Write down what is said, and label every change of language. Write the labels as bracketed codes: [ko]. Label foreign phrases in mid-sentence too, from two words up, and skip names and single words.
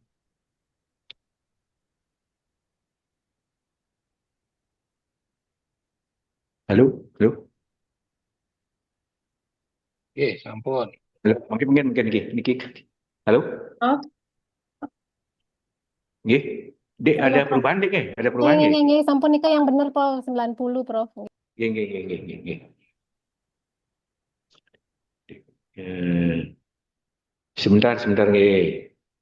[id] Halo. Oke, sampun. Halo, mungkin Niki. Halo. Oh, Nggih. Dek, Iya, ada Prof. perubahan Dek, nggih? Ada perubahan nggih? Nggih, sampun nikah yang bener, Prof. 90, Prof. Nggih. Eh, sebentar nggih.